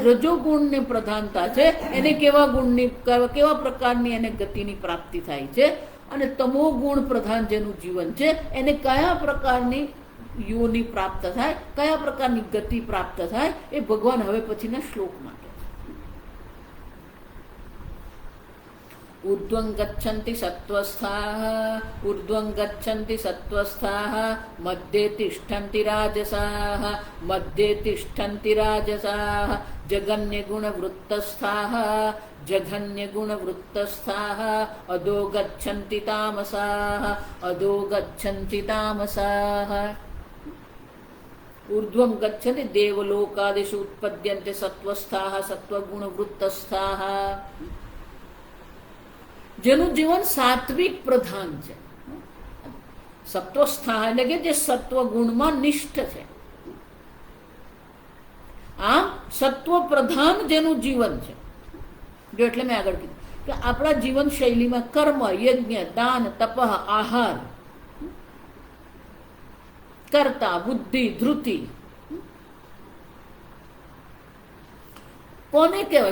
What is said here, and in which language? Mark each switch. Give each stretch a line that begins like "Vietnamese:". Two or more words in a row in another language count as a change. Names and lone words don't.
Gujarati: રજોગુણની પ્રધાનતા છે, એને કેવા પ્રકારની એને ગતિની પ્રાપ્તિ થાય છે? અને તમો ગુણ પ્રધાન જેનું જીવન છે એને કયા પ્રકારની યોની પ્રાપ્ત થાય, કયા પ્રકારની ગતિ પ્રાપ્ત થાય? એ ભગવાન હવે પછીના શ્લોકમાં કહે છે.
Sanskrit: ऊर्ध्वं गच्छन्ति सत्त्वस्थाः ऊर्ध्वं गच्छन्ति सत्त्वस्थाः मध्ये तिष्ठन्ति राजसाः मध्ये तिष्ठन्ति राजसाः जघन्यगुणवृत्तस्थाः जघन्यगुणवृत्तस्थाः अधो गच्छन्ति तामसाः अधो गच्छन्ति तामसाः ऊर्ध्वं गच्छन्ति देवलोकादिषु उत्पद्यन्ते सत्त्वस्थाः सत्त्वगुणवृत्तस्थाः
Gujarati: જેનું જીવન સાત્વિક પ્રધાન છે. સત્વસ્થા એટલે કે જે સત્વ ગુણમાં નિષ્ઠ છે. આમ સત્વ પ્રધાન જેનું જીવન છે, જો એટલે મેં આગળ કીધું કે આપણા જીવન શૈલીમાં કર્મ, યજ્ઞ, દાન, તપ, આહાર, કર્તા, બુદ્ધિ, ધૃતિ કોને કહેવાય?